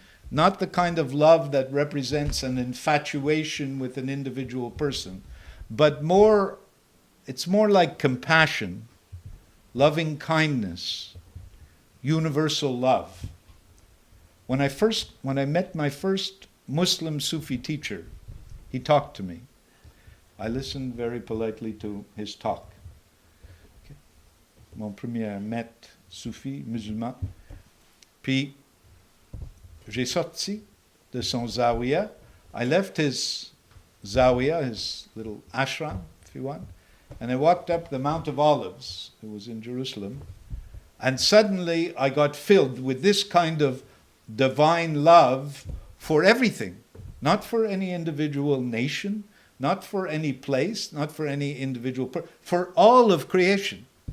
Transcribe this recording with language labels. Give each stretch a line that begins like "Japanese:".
English: Not the kind of love that represents an infatuation with an individual person, but more, it's more like compassion, loving kindness, universal love. When I met my first Muslim Sufi teacher, he talked to me. I listened very politely to his talk. Okay.
French: Mon premier maître Sufi musulman. Puis, j'ai sorti de son zawiya.
English: I left his zawiya, his little ashram, if you want, and I walked up the Mount of Olives. It was in Jerusalem. And suddenly I got filled with this kind of divine love for everything. Not for any individual nation, not for any place, not for any individual person, for all of creation.